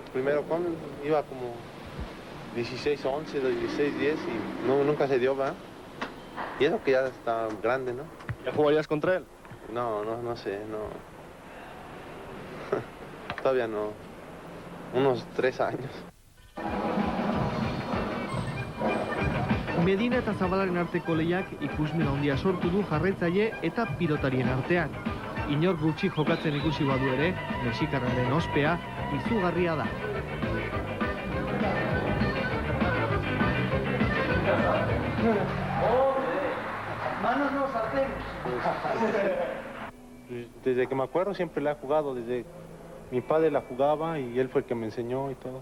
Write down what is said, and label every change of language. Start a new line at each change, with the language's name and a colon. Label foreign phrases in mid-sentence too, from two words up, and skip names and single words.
Spanish: Primero, iba como 16-11, 16-10 y nunca se dio, ¿va? Y eso que ya está grande, ¿no? ¿Ya jugarías contra él? No sé, no. Todavía no. Unos 3 años.
Basque: Medina eta Zabalaren arteko lehiak ikusmin handia sortu du jarraitzaile eta pilotarien artean. Inor gutxi jokatzen ikusi badu ere, mexikarraren ospea izugarria da.
Spanish: Manos no, sartén. Desde que me acuerdo siempre la he jugado, desde mi padre la jugaba y él fue el que me enseñó y todo.